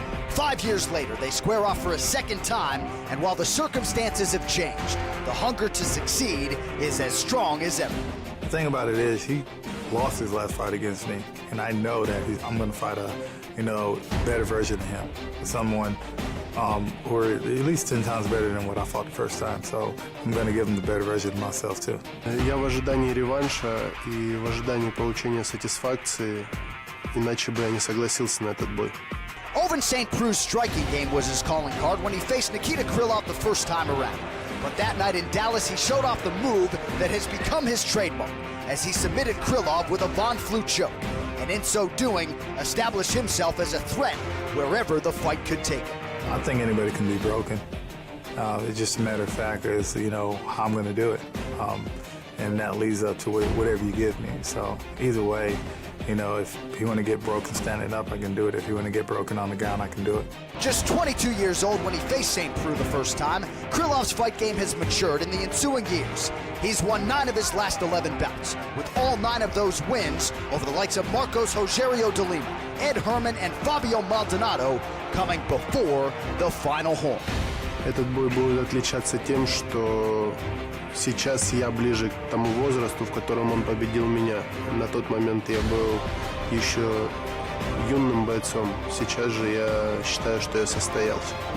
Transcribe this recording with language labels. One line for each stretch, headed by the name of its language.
English: 5 years later, they square off for a second time, and while the circumstances have changed, the hunger to succeed is as strong as ever. The thing about it is, he lost his last fight against me, and I know that I'm going to fight a, better version of him. Someone who are at least 10 times better than what I fought the first time. So I'm going to give him the better version of myself too.
Russian: Я в ожидании реванша и в ожидании получения сатисфакции, иначе бы я не согласился на этот бой.
English: Ovince St. Preux's striking game was his calling card when he faced Nikita Krylov the first time around. But that night in Dallas, he showed off the move that has become his trademark as he submitted Krylov with a Von Flue choke, and in so doing, established himself as a threat wherever the fight could take him. I think anybody can be broken. It's just a matter of fact is, how I'm going to do it. And that leads up to whatever you give me. So either way, if you want to get broken standing up, I can do it. If you want to get broken on the ground, I can do it. Just 22 years old when he faced St. Preux the first time, Krylov's fight game has matured in the ensuing years. He's won 9 of his last 11 bouts, with all 9 of those wins over the likes of Marcos Rogerio de Lima, Ed Herman, and Fabio Maldonado coming before the final horn.
Russian: Этот бой будет отличаться тем, что сейчас я ближе к тому возрасту, в котором он победил меня. На тот момент я был еще юным бойцом. Сейчас же я считаю, что я состоялся.